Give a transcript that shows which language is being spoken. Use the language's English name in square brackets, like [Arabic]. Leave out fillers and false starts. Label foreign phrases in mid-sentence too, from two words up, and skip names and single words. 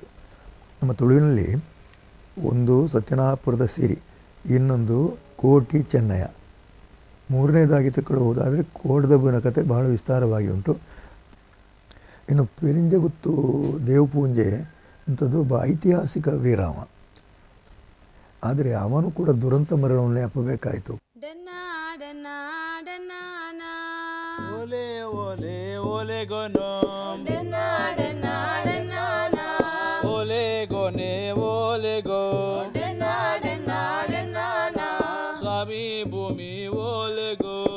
[Kannada] ನಮ್ಮ ತುಳುವಿನಲ್ಲಿ ಒಂದು ಸತ್ಯನಾಪುರದ ಸಿರಿ, ಇನ್ನೊಂದು ಕೋಟಿ ಚೆನ್ನಯ್ಯ, ಮೂರನೇದಾಗಿ ತಗೊಳ್ಳುವುದಾದರೆ ಕೋಟದಬ್ಬನ ಕಥೆ ಬಹಳ ವಿಸ್ತಾರವಾಗಿ ಉಂಟು. ಇನ್ನು ಪೆರಿಂಜಗುತ್ತು ದೇವಪೂಂಜೆ ಅಂಥದ್ದು ಒಬ್ಬ ಐತಿಹಾಸಿಕ ವೀರಾಮ. ಆದರೆ ಅವನು ಕೂಡ ದುರಂತ ಮರಣವನ್ನೇ ಅಪ್ಪಬೇಕಾಯಿತು. [Tulu] ಓಲೆ ಓಲೆ ಓಲೆ ಗೊನೋ ಓಲೆ ಗೊನೆ ಓಲೆ ಗೋ ಸ್ವಾಮಿ ಭೂಮಿ ಓಲೆ ಗೋ.